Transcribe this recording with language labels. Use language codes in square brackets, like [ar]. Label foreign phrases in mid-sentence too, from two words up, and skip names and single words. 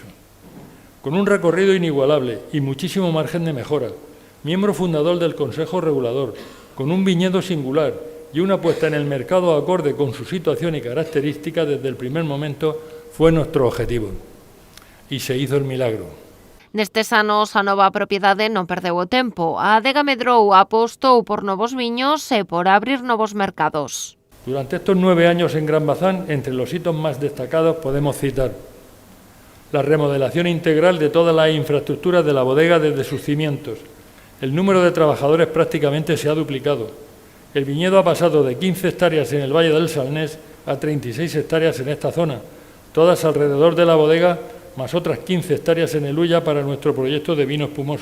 [es] Con un recorrido inigualable y muchísimo margen de mejora, miembro fundador del Consejo Regulador, con un viñedo singular y una puesta en el mercado acorde con su situación y características desde el primer momento, fue nuestro objetivo. E se hizo el milagro. [gl] Nestes anos, a nova propiedade non perdeu o tempo. A adega medrou apostou por novos viños e por abrir novos mercados. [es] Durante estos 9 años en Gran Bazán, entre los hitos más destacados podemos citar la remodelación integral de todas las infraestructuras de la bodega desde sus cimientos. El número de trabajadores prácticamente se ha duplicado. El viñedo ha pasado de 15 hectáreas en el Valle del Salnés a 36 hectáreas en esta zona, todas alrededor de la bodega, más otras 15 hectáreas en el Ulla para nuestro proyecto de vino espumoso.